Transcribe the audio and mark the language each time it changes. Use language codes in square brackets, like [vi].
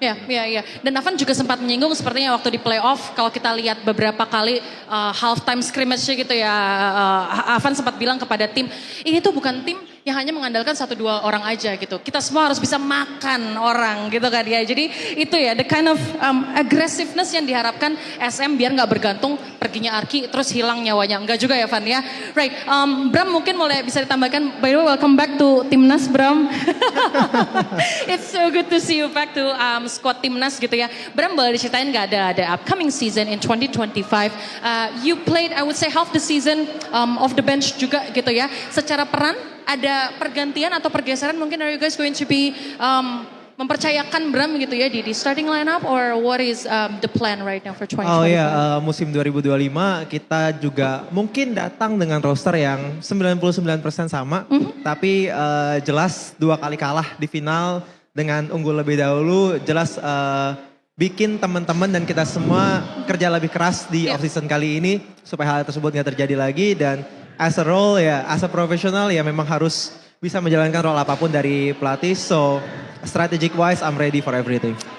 [id] Ya. Dan Avan juga sempat menyinggung sepertinya waktu di playoff, kalau kita lihat beberapa kali halftime scrimmage gitu ya, Avan sempat bilang kepada tim, ini tuh bukan tim yang hanya mengandalkan 1-2 orang aja gitu. Kita semua harus bisa makan orang gitu kan ya. Jadi itu ya [en] the kind of aggressiveness [id] yang diharapkan SM biar nggak bergantung perginya Arki terus hilang nyawanya. Enggak juga ya Van ya. [en] Right, Bram mungkin boleh bisa ditambahkan. By the way, welcome back to Timnas Bram. It's so good to see you back to squad Timnas gitu ya. [id] Bram boleh diceritain nggak ada [en] upcoming season in 2025. You played I would say half the season off the bench juga gitu ya. [id] Secara peran ada pergantian atau pergeseran mungkin, [en] are you guys going to be [id] mempercayakan Bram gitu ya di [en] starting lineup or what is the plan right now for 2025? [id] Oh iya, musim 2025 kita juga mungkin datang dengan roster yang 99% sama, tapi jelas 2 kali kalah di final dengan unggul lebih dahulu, jelas bikin teman-teman dan kita semua kerja lebih keras di off season kali ini supaya hal tersebut nggak terjadi lagi, dan as a role ya, [en] as a professional [id] ya memang harus bisa menjalankan role apapun dari pelatih. [en] So strategic wise, I'm ready for everything.